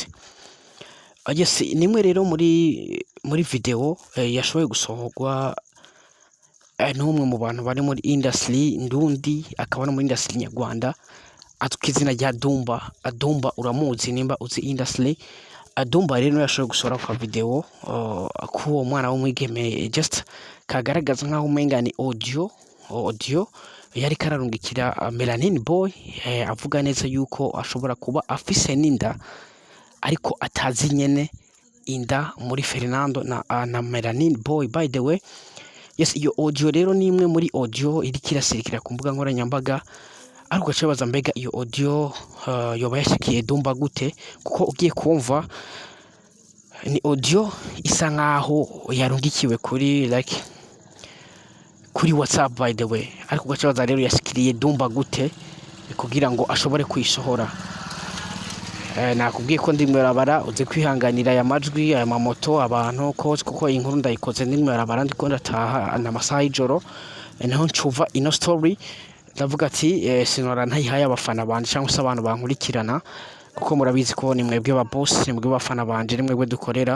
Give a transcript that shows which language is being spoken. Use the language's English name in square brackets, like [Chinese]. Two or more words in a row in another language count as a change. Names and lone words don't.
[Rundi] Yes, nimwe rero muri video yashoboye gusohorwa n'umwe mu bantu bari muri industry ndundi, akaba no muri industry nyarwanda, azwi izina rya Dumba. Dumba uramuzi nimba uzi industry. Dumba rero yashoboye gusohora kwa video k'uwo mwana w'umwigeme, just kagaragaza nk'aho umenga ni audio yari kararungikira Melanin Boy, avuga neza yuko ashobora kuba afise n'inda, ariko atazi nyene inda muri Fernando na Melanin Boy [English] by the way. [Rundi] Yes, iyo audio rero ni imwe muri audio iriko irasirikira ku mbuga nkoranyambaga, ariko ugaca wibaza mbega iyo audio yoba yashikiye Dumba gute, kuko ugiye kumva ni audio isa nkaho yarungikiwe kuri WhatsApp [English] by the way, [Rundi] ariko ugaca wibaza rero yashikiriye Dumba gute kugira ngo ashobore kuyisohora. Nakubwiye ko ndi mwibarabara, uze kwihanganira aya majwi, aya mamoto, abantu kose, kuko iyi nkuru ndayikoze ndi mwibarabara ndiko ndataha n'amasaha y'ijoro, naho ncuva ino story ndavuga ati sinora ntayihaye abafana banje cyangwa se abantu bankurikirana, kuko murabizi ko ni mwebwe ba boss, ni mwebwe bafana banje, ni mwebwe dukorera.